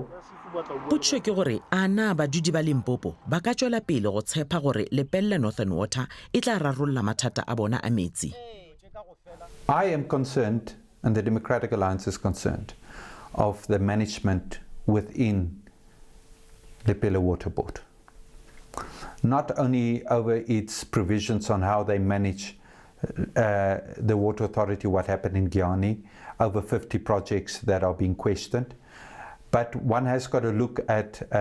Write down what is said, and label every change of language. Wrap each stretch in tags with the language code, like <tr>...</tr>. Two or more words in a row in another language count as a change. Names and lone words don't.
<nso>Potšo ke gore a na badudi ba Limpopo ba ka tšwela pele go tshepa gore lepelle Northern Water e tla rarolla mathata a bona a metsi.</nso> <en>I am concerned, and the Democratic Alliance is concerned, of the management within Lepelle Water Board. Not only over its provisions on how they manage the water authority, what happened in Giyane, over 50 projects that are being questioned, but one has got to look at</en>